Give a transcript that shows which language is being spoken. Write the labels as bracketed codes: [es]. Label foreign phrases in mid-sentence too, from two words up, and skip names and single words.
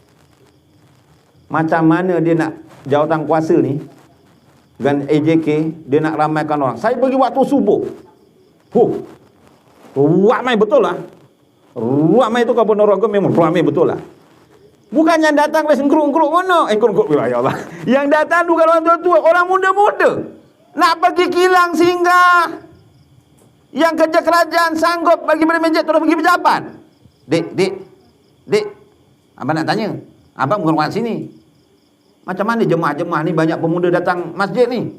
[ms] Macam mana dia nak jawatan kuasa ni dengan AJK, dia nak ramaikan orang. Saya pergi waktu subuh. Ramai betul lah. Ramai tu Kampung Ponorogo memang ramai betul lah. Bukannya datang [jv] wes ngkruk-ngkruk ngono. [ms] Ngkruk-ngkruk ya Allah. Yang datang bukan orang tua-tua, orang muda-muda. Nak pergi kilang singgah. Yang kerja kerajaan sanggup bagi pada meja terus pergi pejabat. Dek. Abang nak tanya. Abang bukan orang sini. Macam mana jemaah-jemaah ni banyak pemuda datang masjid ni?